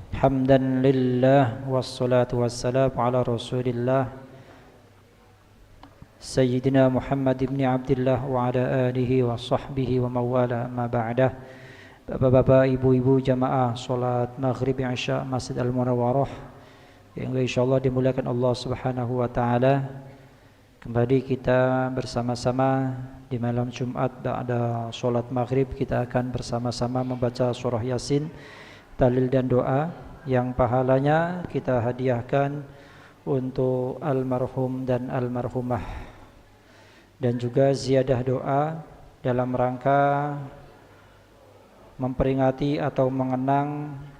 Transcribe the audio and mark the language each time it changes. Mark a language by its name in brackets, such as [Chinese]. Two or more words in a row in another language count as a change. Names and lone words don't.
[Arabic] حمدا لله والصلاة والسلام على رسول الله سيدنا محمد بن عبد الله وعلى آله وصحبه وموالا ما بعده. [Indonesian] Bapak-bapak, ibu-ibu jamaah salat maghrib isya Masjid Al-Munawwarah yang insyaallah dimuliakan Allah [Arabic] سبحانه وتعالى. [Indonesian] Kembali kita bersama-sama di malam Jumat ba'da salat maghrib, kita akan bersama-sama membaca surah Yasin, tahlil dan doa yang pahalanya kita hadiahkan untuk almarhum dan almarhumah, dan juga ziyadah doa dalam rangka memperingati atau mengenang